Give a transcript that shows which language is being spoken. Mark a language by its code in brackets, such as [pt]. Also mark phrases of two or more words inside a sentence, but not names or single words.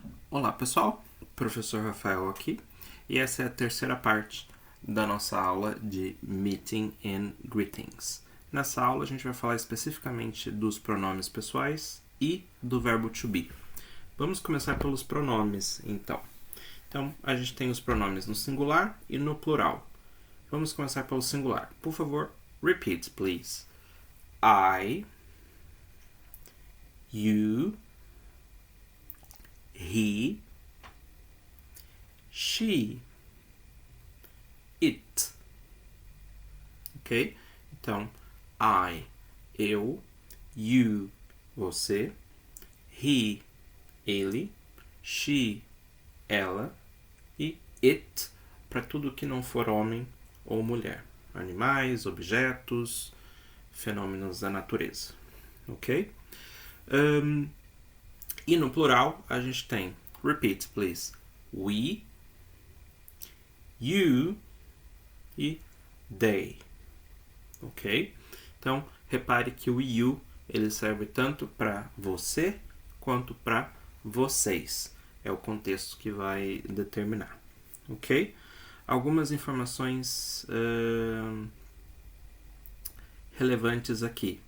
[pt] Olá pessoal, professor Rafael aqui e essa é a terceira parte da nossa aula de [en] Meeting and Greetings. [pt] Nessa aula a gente vai falar especificamente dos pronomes pessoais e do verbo [en] to be. [pt] Vamos começar pelos pronomes então. Então a gente tem os pronomes no singular e no plural. Vamos começar pelo singular. Por favor, [en] repeat please. I, you, he, she, it. [pt] Ok? Então, I, eu, you, você, he, ele, she, ela e it para tudo que não for homem ou mulher. Animais, objetos, fenômenos da natureza. Ok? E no plural a gente tem, [en] repeat please, we, you e they. [pt] Ok? Então, repare que o you ele serve tanto para você quanto para vocês. É o contexto que vai determinar. Ok? Algumas informações relevantes aqui.